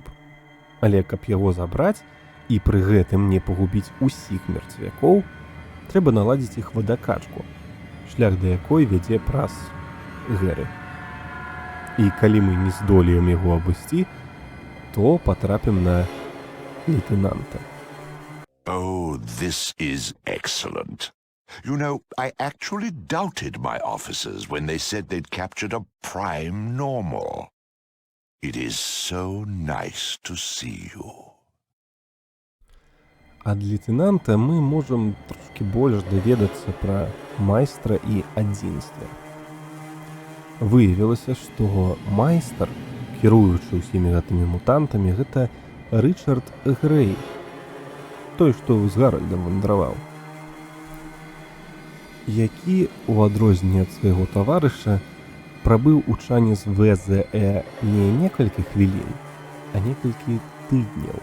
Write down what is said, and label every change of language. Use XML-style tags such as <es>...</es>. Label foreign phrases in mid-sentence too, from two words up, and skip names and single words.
<be>Але каб яго забраць і пры гэтым не пагубіць усіх мертвякоў, трэба наладзіць іх вадакачку, шлях да якой вядзе праз Гэры. І калі мы не здолеем яго абысці, то патрапім на лейтенанта.</be> <en>Oh, this is excellent. You know, I actually doubted my officers when they said they'd captured a prime normal. It is so nice to see you.</en> <be>Ад лейтенанта мы можам трошкі больш даведацца пра майстра і адзінства. Выявілася, што майстар, кіруючы ўсімі гэтымі мутантамі, гэта Рычард Грэй, той, што з Гаральдам вандраваў, які, у адрозненне ад свайго таварыша, прабыў у чане з ВЗЭ не некалькі хвілін, а некалькі тыдняў.</be>